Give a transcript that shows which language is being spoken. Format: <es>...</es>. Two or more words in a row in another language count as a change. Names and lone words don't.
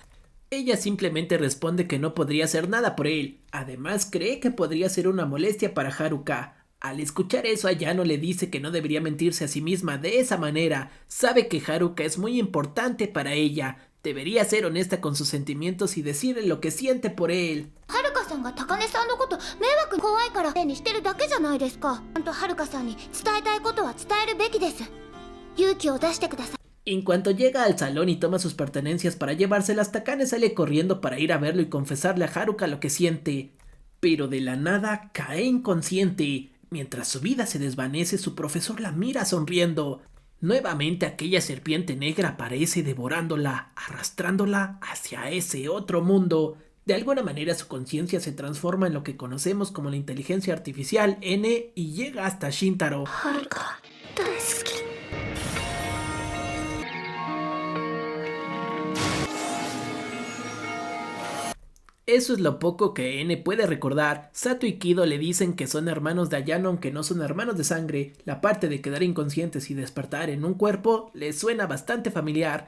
<es>Ella simplemente responde que no podría hacer nada por él. Además cree que podría ser una molestia para Haruka. Al escuchar eso, Ayano le dice que no debería mentirse a sí misma de esa manera. Sabe que Haruka es muy importante para ella. Debería ser honesta con sus sentimientos y decirle lo que siente por él.</es> <ja>はるかさんが高根さんのこと迷惑怖いからにしてるだけじゃないですか。ちゃんとはるかさんに伝えたいことは伝えるべきです。勇気を出してください。</ja> <es>En cuanto llega al salón y toma sus pertenencias para llevárselas, Takane sale corriendo para ir a verlo y confesarle a Haruka lo que siente. Pero de la nada cae inconsciente. Mientras su vida se desvanece, su profesor la mira sonriendo. Nuevamente aquella serpiente negra aparece devorándola, arrastrándola hacia ese otro mundo. De alguna manera su conciencia se transforma en lo que conocemos como la inteligencia artificial N y llega hasta Shintaro.</es> <ja>はるか大好き。</ja> <es>Eso es lo poco que N puede recordar. Sato y Kido le dicen que son hermanos de Ayano aunque no son hermanos de sangre. La parte de quedar inconscientes y despertar en un cuerpo les suena bastante familiar.</es>